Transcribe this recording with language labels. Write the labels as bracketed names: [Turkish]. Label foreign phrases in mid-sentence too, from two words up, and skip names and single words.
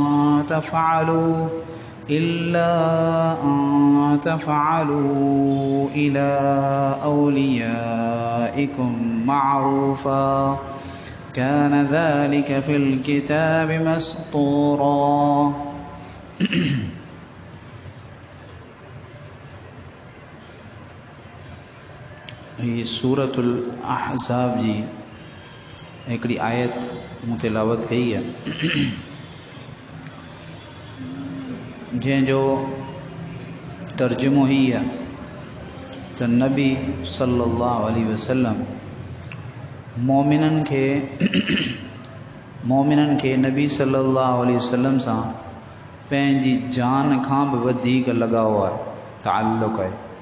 [Arabic] تفعلوا إلى أوليائكم معروفا كان ذلك في الكتاب مسطورا [Sindhi] ये सूरतुल अहज़ाब जी हिकिड़ी आयत मूं तिलावत कई है जंहिंजो तर्जुमो ही है त नबी [Arabic] صلى الله عليه وسلم [Sindhi] मोमिनन खे नबी [Arabic] صلى الله عليه وسلم [Sindhi] सां पंहिंजी जान खां बि वधीक लगाव आहे, ताल्लुक़ आहे।